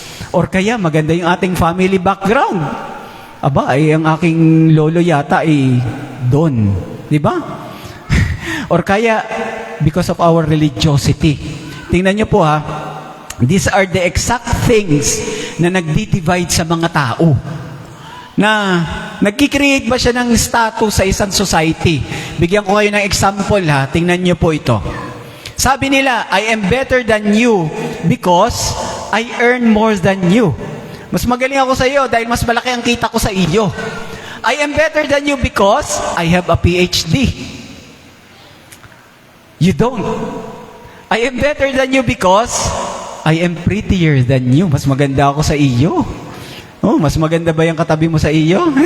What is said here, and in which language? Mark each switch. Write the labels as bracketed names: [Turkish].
[Filipino] Or kaya maganda yung ating [English] family background. [Filipino] Aba, ay ang aking lolo yata ay doon. Di ba? [English] Or kaya, because of our religiosity. [Filipino] Tingnan niyo po ha, [English] these are the exact things [Filipino] na nagdi-divide sa mga tao. Na nagki-create ba siya ng status sa isang society? Bigyan ko kayo ng example ha, tingnan niyo po ito. Sabi nila, [English] I am better than you because I earn more than you. [Filipino] Mas magaling ako sa iyo dahil mas malaki ang kita ko sa iyo. [English] I am better than you because I have a PhD. You don't. I am better than you because I am prettier than you. [Filipino] Mas maganda ako sa iyo. Oh, mas maganda ba yung katabi mo sa iyo?